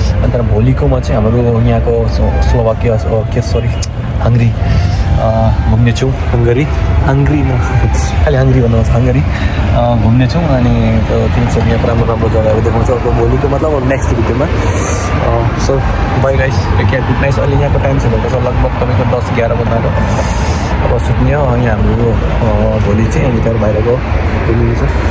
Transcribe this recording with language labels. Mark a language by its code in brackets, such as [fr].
[ne] अनि तर भोलिकोमा चाहिँ हाम्रो यहाँको स्लोभाकिया हङ्गरी घुम्नेछौँ। हङ्गरी न खालि हङ्गरी भन्नुहोस्, हङ्गरी घुम्नेछौँ। अनि त्यो तिनीहरू यहाँको राम्रो राम्रो जग्गाहरू देखाउँछ अब भोलिको मतलब अब नेक्स्ट भिडियोमा। [en] So bye guys, take care, good night. [ne] अहिले यहाँको टाइम चाहिँ भएको छ लगभग तपाईँको 10-11 बज्दाको। अब सुत्ने हो यहाँ हाम्रो भोलि चाहिँ अनि त्यहाँ बाहिरको घुम्नु छ।